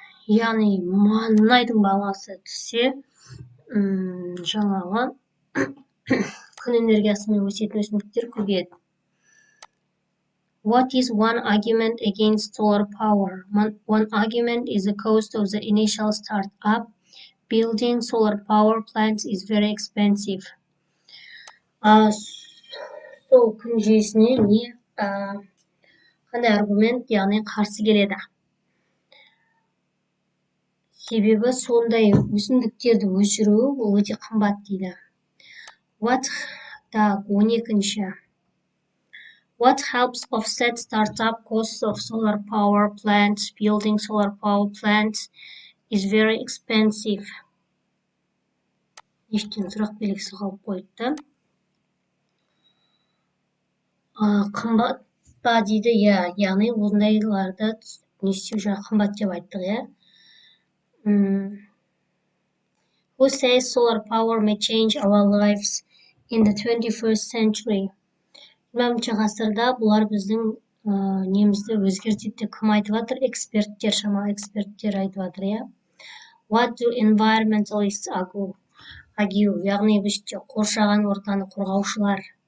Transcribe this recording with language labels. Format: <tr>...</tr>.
<kk>Яғни мұнайдың бағасы түссе, жаңағы күн энергиясымен өсетін өсімдіктер көбейеді.</kk> <en>What is one argument against solar power? One argument is the cost of the initial start-up. Building solar power plants is very expensive.</en> <kk>Сол күн жүйесіне қандай аргумент, яғни қарсы келеді? Себебі сондай өсімдіктерді өшіру ол өте қымбат дейді. 12-ші.</kk> <en>What helps offset startup costs of solar power plants? Building solar power plants is very expensive.</en> <kk>Ештен сұрақ белгісі қалып қойды. Қымбат па дейді, яғни ондайларды не істеу жаңа қымбат деп айттық,</kk> <en>Who says solar power may change our lives in the 21st century?</en> <kk>20 ғасырда бұлар біздің немізді өзгертеді деп кім айтып жатыр? Эксперттер, шамалы эксперттер айтып жатыр,</kk> <en>What do environmentalists argue?</en> <kk>Яғни бізде қоршаған ортаны қорғаушылар.</kk>